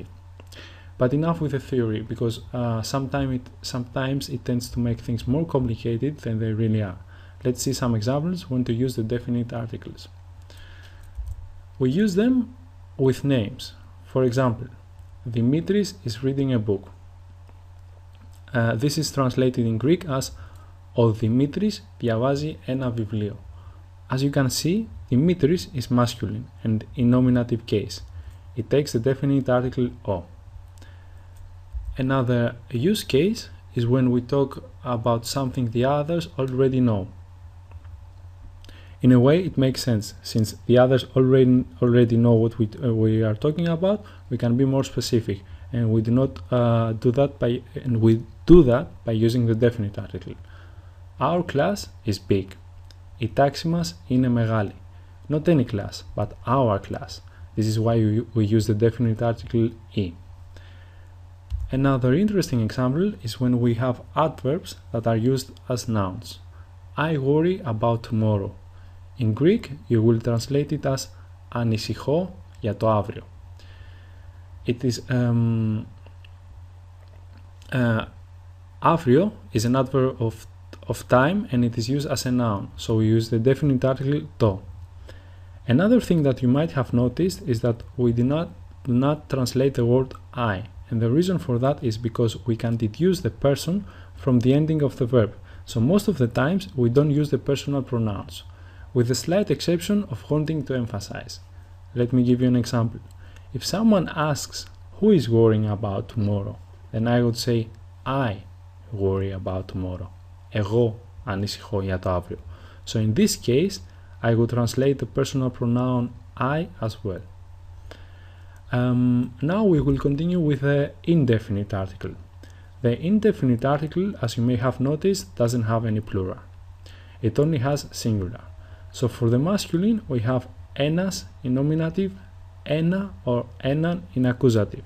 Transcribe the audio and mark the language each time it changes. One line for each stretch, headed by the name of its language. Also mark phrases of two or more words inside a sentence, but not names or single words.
English: But enough with the theory, because sometimes it tends to make things more complicated than they really are. Let's see some examples when to use the definite articles. We use them with names. For example, Dimitris is reading a book. This is translated in Greek as
Greek: Ο Dimitris διαβάζει ένα βιβλίο.
English: As you can see, Dimitris is masculine and in nominative case. It takes the definite article O. Another use case is when we talk about something the others already know. In a way, it makes sense, since the others already know what we are talking about. We can be more specific, and we do that by using the definite article. Our class is big.
Greek: Η τάξη μας είναι μεγάλη.
English: Not any class, but our class. This is why we use the definite article I. Another interesting example is when we have adverbs that are used as nouns. I worry about tomorrow. In Greek, you will translate it as
Greek: ανησυχώ για το αύριο.
English: It is αύριο is an adverb of time and it is used as a noun, so we use the definite article to. Another thing that you might have noticed is that we do not translate the word I. And the reason for that is because we can deduce the person from the ending of the verb. So most of the times we don't use the personal pronouns, with the slight exception of wanting to emphasize. Let me give you an example. If someone asks who is worrying about tomorrow, then I would say I worry about tomorrow.
Greek: Εγώ ανησυχώ για το αύριο.
English: So in this case, I would translate the personal pronoun I as well. Now we will continue with the indefinite article. The indefinite article, as you may have noticed, doesn't have any plural. It only has singular. So for the masculine, we have ένας in nominative, ένα or έναν in accusative.